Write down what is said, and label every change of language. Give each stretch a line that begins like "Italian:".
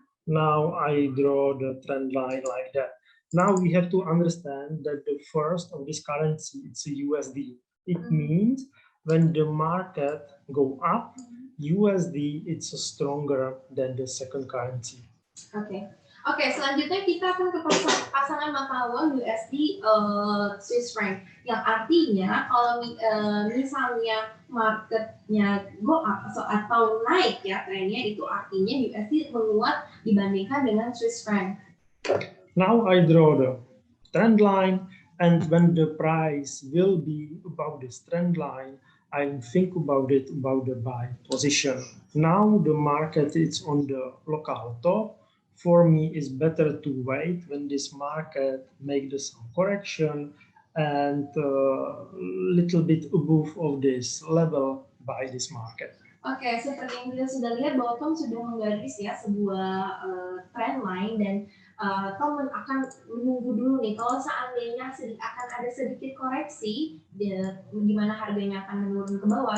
English: Now I draw the trend line like that. Now we have to understand that the first of this currency it's a USD. It means when the market go up, USD it's stronger than the second currency.
Indonesian: Oke, selanjutnya kita akan ke pasangan mata uang USD Swiss franc, yang artinya kalau misalnya marketnya
English: go up
Indonesian: atau naik ya trennya, itu artinya USD menguat dibandingkan dengan Swiss franc.
English: Now I draw the trend line, and when the price will be above this trend line, I think about it about the buy position. Now the market is on the local top. For me, it's better to wait when this market make some correction and little bit above of this level by this market.
Indonesian: Oke, seperti yang kita sudah lihat bahwa Tom sudah menggaris ya sebuah trend line, dan Tom akan menunggu dulu nih kalau seandainya akan ada sedikit koreksi di mana harganya akan menurun ke bawah.